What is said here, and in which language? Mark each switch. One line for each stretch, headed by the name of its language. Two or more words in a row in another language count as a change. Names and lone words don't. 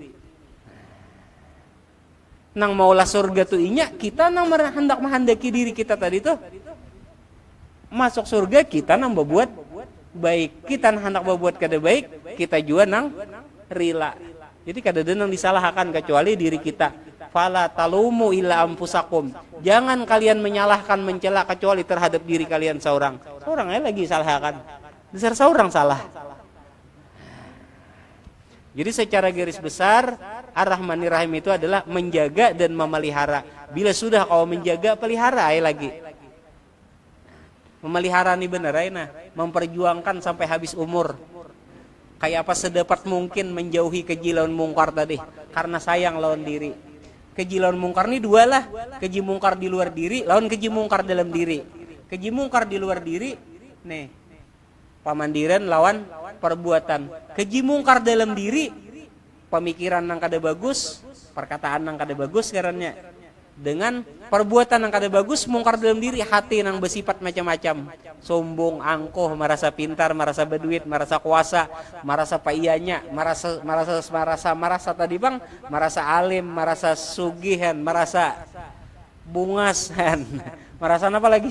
Banjar: Nang maulah surga tuh inya, kita nang hendak menghendaki diri kita tadi tuh masuk surga, kita nang berbuat baik. Kita nang hendak berbuat kada baik, kita juga nang rila. Jadi kada ada nang disalahkan kecuali diri kita.
Arabic: Fala talumu illa anfusakum.
Indonesian: Jangan kalian menyalahkan, mencela kecuali terhadap diri kalian seorang. Seorang lagi salahkan. Besar seorang salah. Jadi secara garis besar, Ar-Rahmanir Rahim itu adalah menjaga dan memelihara.
Banjar: Bila sudah kau menjaga, pelihara lagi. Memelihara nih bener nah, memperjuangkan sampai habis umur. Kayak apa sedapat mungkin menjauhi keji lawan mungkar tadi, karena sayang lawan diri. Keji lawan mungkar ini dua lah. Keji mungkar di luar diri, lawan keji mungkar dalam diri. Keji mungkar di luar diri, nih, pamandiran lawan perbuatan. Keji mungkar dalam diri, pemikiran yang kada bagus, perkataan yang kada bagus karena dengan perbuatan yang kada bagus, mungkar dalam diri, hati yang bersifat macam-macam, sombong, angkuh, merasa pintar, merasa berduit, merasa kuasa, merasa paiyanya, merasa tadi bang, merasa alim, merasa sugihan, merasa bungasan, merasa apa lagi?